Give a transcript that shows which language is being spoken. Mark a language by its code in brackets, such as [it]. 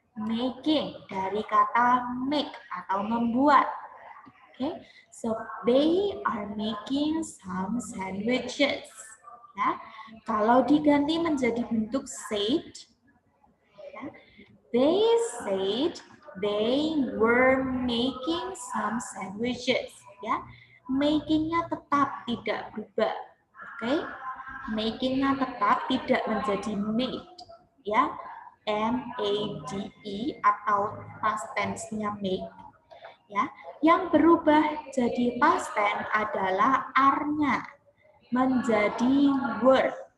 [id] making dari kata make atau membuat. [en] Okay, so they are making some sandwiches. [id] Ya, kalau diganti menjadi bentuk said, ya, [en] they said they were making some sandwiches. [id] Ya, makingnya tetap tidak berubah. Oke, makingnya tetap tidak menjadi made. Ya, M-A-D-E atau past tense-nya make. Ya, yang berubah jadi past tense adalah are-nya menjadi were.